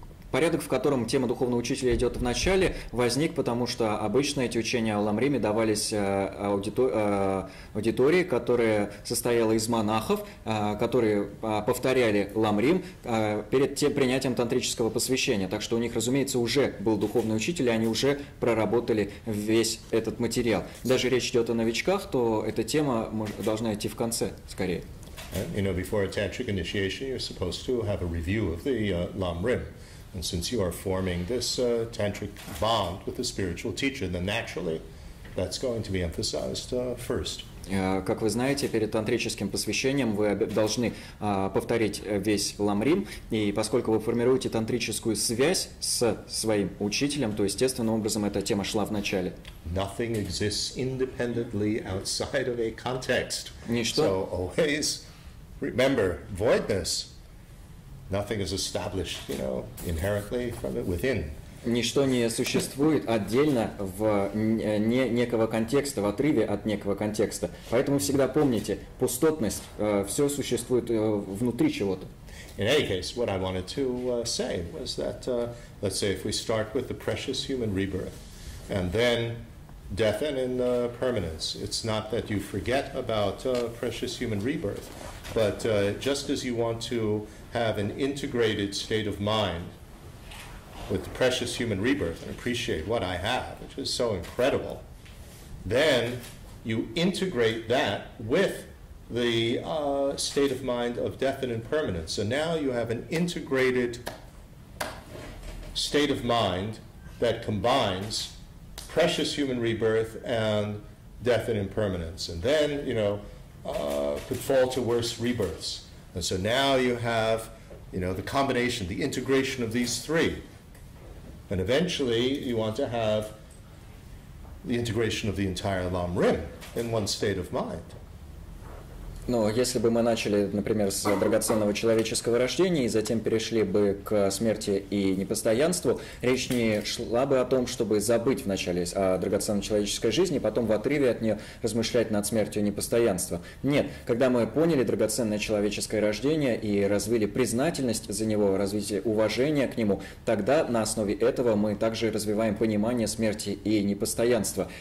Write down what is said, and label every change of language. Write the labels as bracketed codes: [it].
[ru] Порядок, в котором тема духовного учителя идет в начале, возник, потому что обычно эти учения о ламриме давались аудитории, которая состояла из монахов, которые повторяли ламрим перед принятием тантрического посвящения. Так что у них, разумеется, уже был духовный учитель, и они уже проработали весь этот материал. Даже речь идет о новичках, то эта тема должна идти в конце, скорее. [en] Before a tantric initiation, you're supposed to have a review of the lamrim. And since you are forming this tantric bond with the spiritual teacher, then naturally that's going to be emphasized first. [ru] Как вы знаете, перед тантрическим посвящением вы должны повторить весь ламрим, и поскольку вы формируете тантрическую связь с своим учителем, то естественным образом эта тема шла в начале. [en] Nothing exists independently outside of a context. [ru] Ничто. [en] So always remember voidness. Nothing is established, inherently from it within. [ru] Ничто не существует отдельно в некого контекста, в отрыве от некого контекста. Поэтому всегда помните, пустотность, все существует внутри чего-то. [en] In any case, what I wanted to say was that, let's say if we start with the precious human rebirth, and then death and impermanence, it's not that you forget about precious human rebirth, but just as you want to have an integrated state of mind with the precious human rebirth and appreciate what I have, which is so incredible, then you integrate that with the state of mind of death and impermanence. So now you have an integrated state of mind that combines precious human rebirth and death and impermanence. And then, could fall to worse rebirths. And so now you have, the combination, the integration of these three. And eventually you want to have the integration of the entire lamrim in one state of mind. [ru] Но если бы мы начали, например, с драгоценного человеческого рождения и затем перешли бы к смерти и непостоянству, речь не шла бы о том, чтобы забыть вначале о драгоценной человеческой жизни, потом в отрыве от нее размышлять над смертью и непостоянством. Нет, когда мы поняли драгоценное человеческое рождение и развили признательность за него, развитие уважения к нему, тогда на основе этого мы также развиваем понимание смерти и непостоянства.